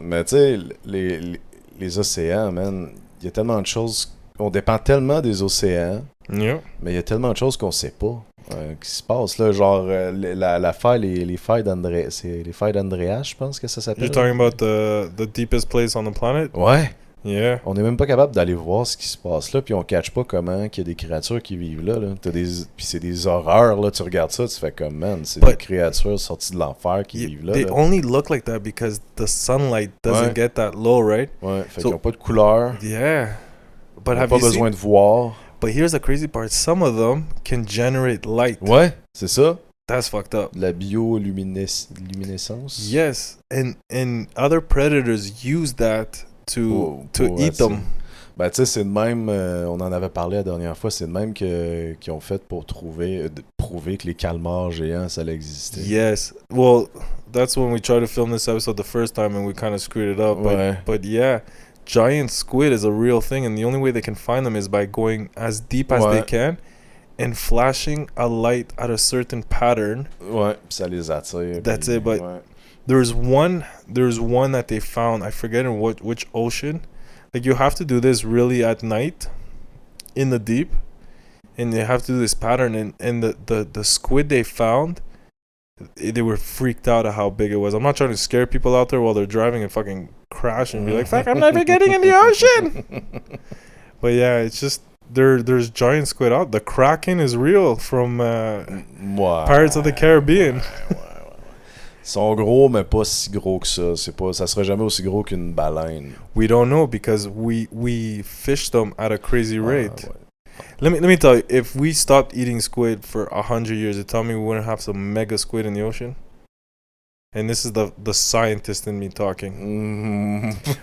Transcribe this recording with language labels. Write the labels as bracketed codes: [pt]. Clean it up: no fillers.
[fr] Mais tu sais, les océans, man, il y a tellement de choses... On dépend tellement des océans, [en] yeah. [fr] Mais il y a tellement de choses qu'on sait pas qui se passent. Là, genre, les failles d'Andréas, c'est les failles d'Andréas, je pense que ça s'appelle. [en] You're talking about the deepest place on the planet? [fr] Ouais. [en] Yeah. [fr] On n'est même pas capable d'aller voir ce qui se passe là, puis on catch pas comment qu'il y a des créatures qui vivent là. Puis c'est des horreurs, là. Tu regardes ça, tu fais comme, man, c'est des créatures sorties de l'enfer qui vivent là. [en] They only look like that because the sunlight doesn't get that low, right? [fr] Ouais, fait qu'ils n'ont pas de couleur. [en] Yeah. But [fr] ils n'ont pas besoin de voir. [en] But here's the crazy part. Some of them can generate light. [fr] Ouais, c'est ça. [en] That's fucked up. [fr] La bioluminescence. [en] Yes. And other predators use that to eat them. [fr] Ben, tu sais, c'est de même, on en avait parlé la dernière fois, c'est de même qu'ils ont fait pour prouver que les calmars géants, ça existait. [en] Yes. Well, that's when we tried to film this episode the first time and we kind of screwed it up. But yeah. Giant squid is a real thing, and the only way they can find them is by going as deep as they can and flashing a light at a certain pattern. Ouais, ça les attire. That's it. But there's one that they found. I forget in which ocean. Like, you have to do this really at night, in the deep, and you have to do this pattern. And the squid they found, they were freaked out at how big it was. I'm not trying to scare people out there while they're driving and fucking crash and be like, fuck, I'm never getting in the ocean. But yeah, it's just there's giant squid out. The Kraken is real from Pirates of the Caribbean. [fr] Ils sont gros, mais pas si gros que ça. Ça sera jamais aussi gros qu'une baleine. [en] We don't know because we fish them at a crazy rate. Let me tell you, if we stopped eating squid for 100 years, you tell me we wouldn't have some mega squid in the ocean? And this is the scientist in me talking.